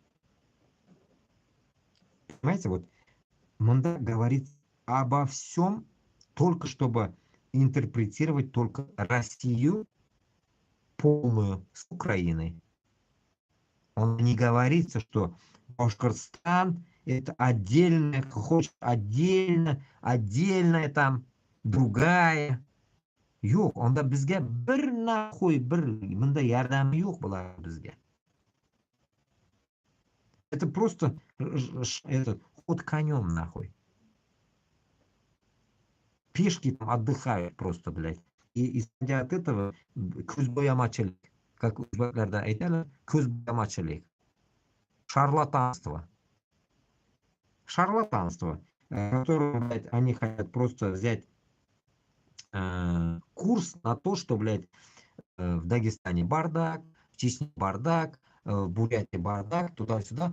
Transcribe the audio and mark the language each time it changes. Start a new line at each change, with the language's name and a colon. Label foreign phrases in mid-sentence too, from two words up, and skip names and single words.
Russian: Понимаете, вот Мунда говорит обо всем, только чтобы интерпретировать только Россию полную с Украиной. Он не говорится, что Башкортостан это отдельная, хочешь отдельная там, другая.
Uzbek: Yo'q, unda bizga bir nahvoy bir bunday yordami yo'q bular bizga.
Russian: Это просто этот ход конем нахуй. Пешки там отдыхают просто, блядь. И исходя от этого ko'zbo'yamachilik, как
Uzbek: o'zbeklarda aytadilar,
Russian: ko'zbo'yamachilik, шарлатанство. Шарлатанство, которое, блядь, они хотят просто взять курс на то, что, блядь, в Дагестане бардак, в Чечне бардак, в Бурятии бардак, туда-сюда.